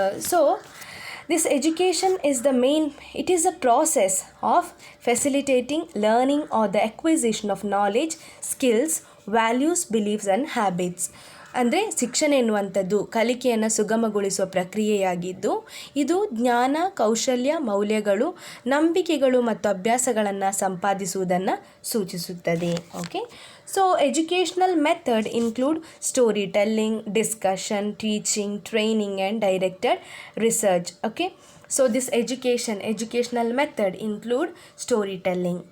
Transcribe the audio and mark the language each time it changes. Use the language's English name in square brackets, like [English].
[English] So this education is it is a process of facilitating learning or the acquisition of knowledge, skills, values, beliefs and habits. [Kannada] ಅಂದರೆ ಶಿಕ್ಷಣ ಎನ್ನುವಂಥದ್ದು ಕಲಿಕೆಯನ್ನು ಸುಗಮಗೊಳಿಸುವ ಪ್ರಕ್ರಿಯೆಯಾಗಿದ್ದು, ಇದು ಜ್ಞಾನ, ಕೌಶಲ್ಯ, ಮೌಲ್ಯಗಳು, ನಂಬಿಕೆಗಳು ಮತ್ತು ಅಭ್ಯಾಸಗಳನ್ನು ಸಂಪಾದಿಸುವುದನ್ನು ಸೂಚಿಸುತ್ತದೆ. [English] Okay, so educational method include story telling, discussion, teaching, training and directed research. Okay, so this educational method include storytelling.